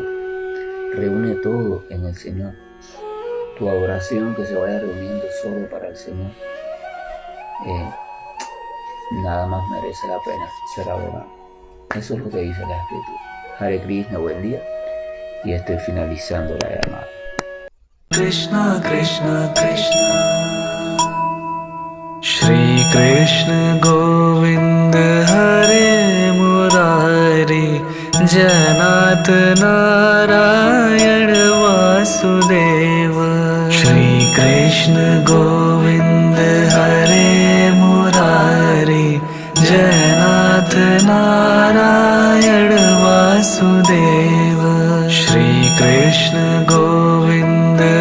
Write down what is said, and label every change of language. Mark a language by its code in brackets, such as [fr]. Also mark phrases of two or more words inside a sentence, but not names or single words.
[es] Reúne todo en el Señor. Tu adoración que se vaya reuniendo solo para el Señor. Nada más merece la pena ser adorado. Eso es lo que dice la Escritura. [sa] हरे कृष्ण, [es] buen día. Y estoy finalizando la llamada. [sa] कृष्ण कृष्ण कृष्ण श्री कृष्ण गोविन्द हरे मुरारि जनत नारायण वासुदेव श्री कृष्ण गोविन्द हरे मुरारि जनत नारायण वासुदेव श्री कृष्ण गोविन्द